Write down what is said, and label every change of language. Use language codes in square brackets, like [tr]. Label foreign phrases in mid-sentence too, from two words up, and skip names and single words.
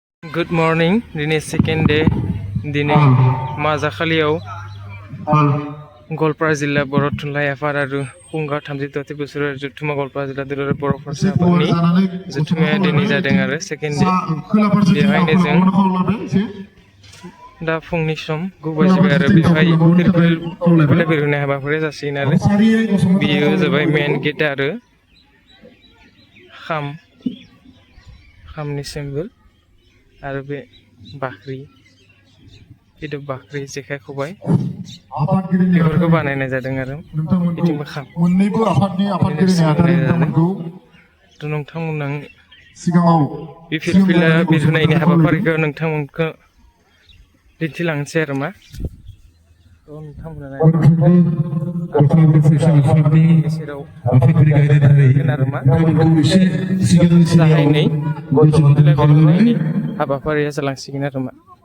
[en] Good morning. [brx] Dini [en] second day. [brx] Dini Mazakhaliyaw Golpara Jilla Boro Thunlai Afad aru Kunga 33 बोसोर जुथुमा गलपारा जिल्ला दुलाराय बर' फरायसाफोरनि जुथुमाया दिनै जादों आरो [en] second day [brx] बेवहायनो जों दा फुंनि सम 9 बाजिबाय आरो बेवहाय फिरफिला बिरहोनाय हाबाफारिया जासिगोन आरो बेयो जाबाय [en] main gate [brx] आरो खामनि सिम्बल आरो बे बाख्रि itu bakri जेखाइ खबाइ बेफोरखौ बानायनाय जादों आरो बिथिंबो खाम मोननैबो आफादनि आफादगिरि नेहाथारिफोरखौ नोंथांमोना सिगाङाव बे फिरफिला बिरहोनायनि हाबाफारिखौ नोंथांमोनखौ दिन्थिलांनोसै आरो मा नोंथांमोना हाबाफारिया जालांसिगोन आरो मा